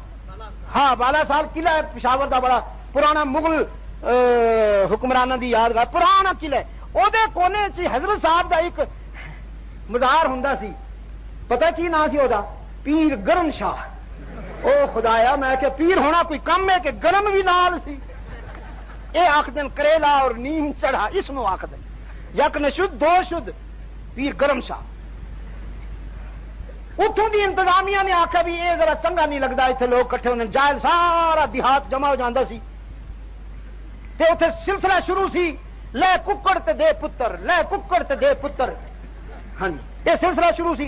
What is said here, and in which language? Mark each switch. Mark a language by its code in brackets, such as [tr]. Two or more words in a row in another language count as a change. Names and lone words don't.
[hno] ہاں بالا سال قلعہ ہے پشاور دا، بڑا پرانا مغل حکمرانہ دی یادگار، پرانا قلعہ ہے۔ او دے کونے چ حضرت صاحب دا ایک مزار ہوندا سی، پتہ کی نام سی او دا؟ پیر گرم شاہ۔ او خدایا، میں کہ پیر ہونا کوئی کم ہے کہ گرم بھی نال سی؟ اے آخ دن [ur] کریلا اور نیم چڑھا، [hno] اس نو آخ دن [fa] یک نشد دو شد، [hno] پیر گرم شاہ۔ اتوں دی انتظامیہ نے آخیا بھی یہ ذرا چنگا نہیں لگتا اتنے لوگ کٹھے ہونے، جائل سارا دیہات جمع ہو جاتا سی، تے اتنے سلسلہ شروع سی، لے ککڑ تے دے پتر، لے ککڑ تے دے پتر، ہاں جی یہ سلسلہ شروع سی۔